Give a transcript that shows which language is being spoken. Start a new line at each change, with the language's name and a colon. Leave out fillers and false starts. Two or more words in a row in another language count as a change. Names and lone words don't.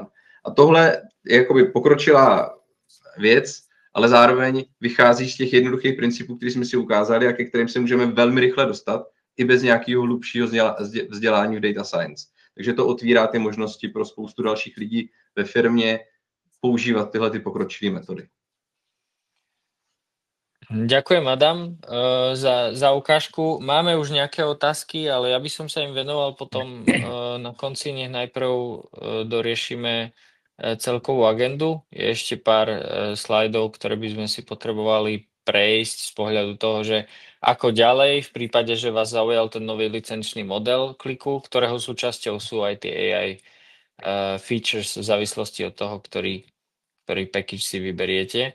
Czech: A tohle je jakoby pokročilá věc, ale zároveň vychází z těch jednoduchých principů, které jsme si ukázali a ke kterým se můžeme velmi rychle dostat, i bez nějakého hlubšího vzdělání v
English: data science.
Czech: Takže to otvírá ty možnosti pro spoustu dalších lidí ve firmě používat tyhle ty pokročilé metody.
Slovak: Ďakujem, Adam, za ukážku. Máme už nejaké otázky, ale ja by som sa im venoval potom na konci. Nech najprv doriešime celkovú agendu. Je ešte pár slajdov, ktoré by sme si potrebovali prejsť z pohľadu toho, že ako ďalej v prípade, že vás zaujal ten nový licenčný model kliku, ktorého súčasťou sú aj tie
English: AI features
Slovak: v závislosti od toho, ktorý package si vyberiete.